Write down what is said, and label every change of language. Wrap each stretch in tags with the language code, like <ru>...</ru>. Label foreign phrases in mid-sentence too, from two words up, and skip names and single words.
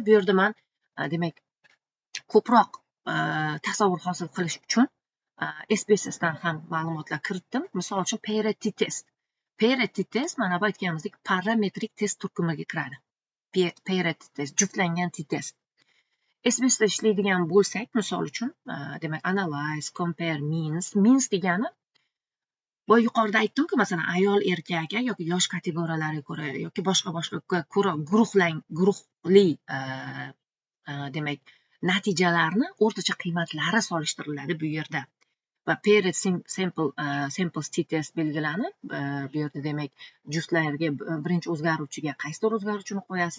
<uz>Bu yerda men demak ko'proq tasavvur hosil qilish uchun SPSSdan ham ma'lumotlar kiritdim. Misol uchun</uz> <en>parity test. Parity test</en> <uz>mana bu aytganimizdek parametrik test turkumiga kiradi.</uz> <en>Parity test,</en> <uz>juftlangan test. SPSSda ishlaydigan bo'lsak, misol uchun, demak</uz> <en>analyze, compare, means</en> <uz>degani boya yuqorida aytdim-ku, masalan ayol, erkak yoki yosh kategoriyalariga ko'ra yoki boshqa ko'ra guruhli demak natijalarni o'rtacha qiymatlari solishtiriladi bu yerda. Va</uz> <en>paired samples t-test</en> <uz>belgilanib, bu yerda demak juftlarga birinchi o'zgaruvchiga qaysidir o'zgaruvchini qo'yasiz.</uz>